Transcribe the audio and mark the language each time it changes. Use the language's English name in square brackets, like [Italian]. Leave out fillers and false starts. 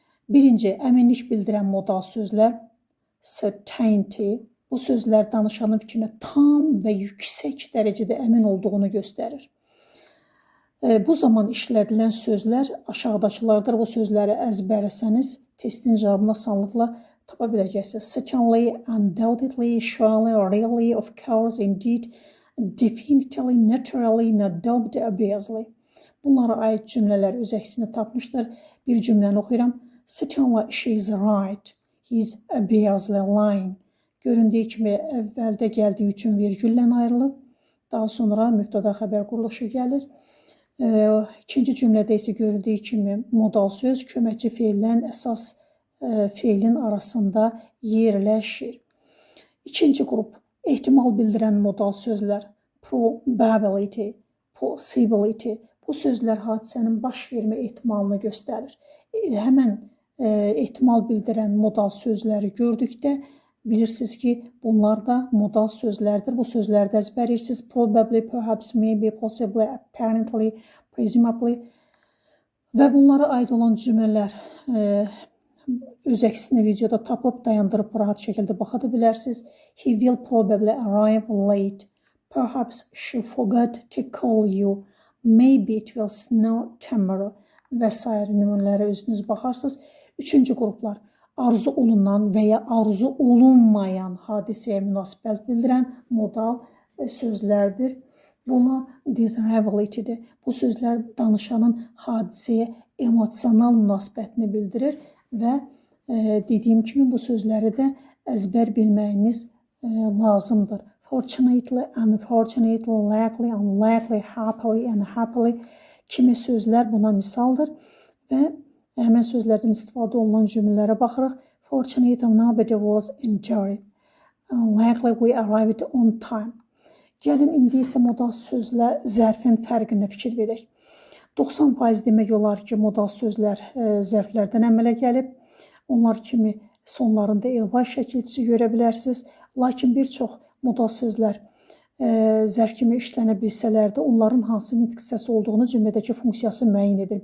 [Azerbaijani] Birinci, əminlik bildirən modal sözlər. Certainty, bu sözlər danışanın fikrinə tam və yüksək dərəcədə əmin olduğunu göstərir. Bu zaman işlədilən sözlər aşağıdakılardır. Bu sözləri əzbərləsəniz, testin cavabını asanlıqla tapa biləcəksiniz. [English] Certainly, undoubtedly, surely, really, of course, indeed, definitely, naturally, no doubt, obviously. [Azerbaijani] Bunlara aid cümlələr öz əksini tapmışdır. Bir cümləni oxuyuram. [English] Certainly, she is right. He is obviously lying. [Azerbaijani] Göründüyü kimi əvvəldə gəldiyi üçün vergüllə ayrılıb. Daha sonra mübtəda xəbər quruluşu gəlir. İkinci cümlədə isə göründüyü kimi modal söz köməkçi feillərin əsas feilin arasında yerləşir. İkinci qrup ehtimal bildirən modal sözlər. [English] Probability, possibility. [Azerbaijani] Bu sözlər hadisənin baş vermə ehtimalını göstərir. Həmən ehtimal bildirən modal sözləri gördükdə bilirsiniz ki, bunlar da modal sözlərdir. Bu sözləri də əzbərləyirsiniz. [English] Probably, perhaps, maybe, possibly, apparently, presumably [Azerbaijani] və bunlara aid olan cümlələr öz əksini videoda tapıb dayandırıb rahat şəkildə baxa bilərsiniz. [English] He will probably arrive late. Perhaps she forgot to call you. Maybe it will snow tomorrow [Azerbaijani] və s. nümunələrə özünüz baxarsınız. Üçüncü qruplar arzu olunan və ya arzu olunmayan hadisəyə münasibət bildirən modal sözlərdir. Bunlar desirability-dir. Bu sözlər danışanın hadisəyə emosional münasibətini bildirir və dediyim kimi bu sözləri də əzbər bilməyiniz lazımdır. [English] Fortunately, unfortunately, likely, unlikely, happily, unhappily [Azerbaijani] kimi sözlər buna misaldır və həmən sözlərdən istifadə olunan cümlələrə baxırıq. [English] Fortunately, nobody was injured. Likely, we arrived on time. [Azerbaijani] Gəlin, indi isə modal sözlə zərfin fərqinə fikir verək. 90% demək olar ki, modal sözlər zərflərdən əmələ gəlib. Onlar kimi sonlarında elvay şəkilçisi görə bilərsiniz. Lakin bir çox modal sözlər zərf kimi işlənə bilsələr də onların hansı nitq hissəsi olduğunu cümlədəki funksiyası müəyyən edir.